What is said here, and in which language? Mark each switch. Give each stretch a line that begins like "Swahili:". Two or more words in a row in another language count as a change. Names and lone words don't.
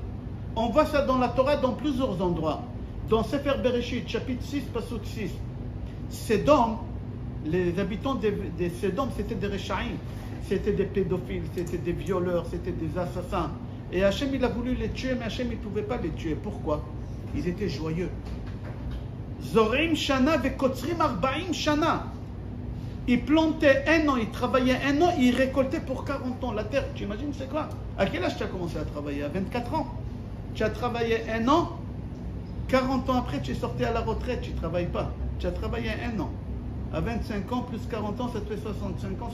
French: On voit ça dans la Torah dans plusieurs endroits. Dans Sefer Bereshit, chapitre 6, pasuk 6. Sédom, les habitants de Sédom, c'était des Rechaïm, c'était des pédophiles, c'était des violeurs, c'était des assassins. Et Hachem, il a voulu les tuer, mais Hachem, il ne pouvait pas les tuer. Pourquoi? Ils étaient joyeux.
Hebrew: זורעים שנה וקוצרים ארבעים שנה.
French: Ils plantaient un an, ils travaillaient un an, ils récoltaient pour 40 ans la terre. Tu imagines c'est quoi? À quel âge tu as commencé à travailler? À 24 ans. Tu as travaillé un an, 40 ans après, tu es sorti à la retraite, tu ne travailles pas. Tu as travaillé un an. À 25 ans, plus 40 ans, ça te fait 65 ans.